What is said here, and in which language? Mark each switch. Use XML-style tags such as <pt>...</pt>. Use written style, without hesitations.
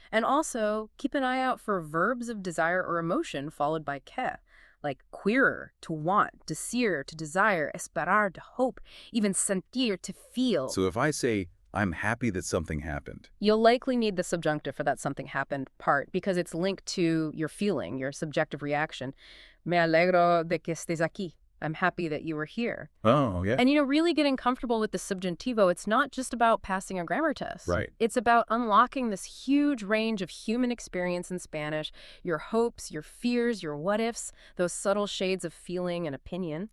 <en>And also, keep an eye out for verbs of desire or emotion followed by que, like querer, to want, decir, to desire, esperar, to hope, even sentir, to feel. So if I say, I'm happy that something happened. You'll likely need the subjunctive for that something happened part because it's linked to your feeling, your subjective reaction.</en> <es>Me alegro de que estés aquí.</es> <en>I'm happy that you were here. Oh, yeah. And, really getting comfortable with the subjuntivo, it's not just about passing a grammar test. Right. It's about unlocking this huge range of human experience in Spanish, your hopes, your fears, your what-ifs, those subtle shades of feeling and opinion.</en>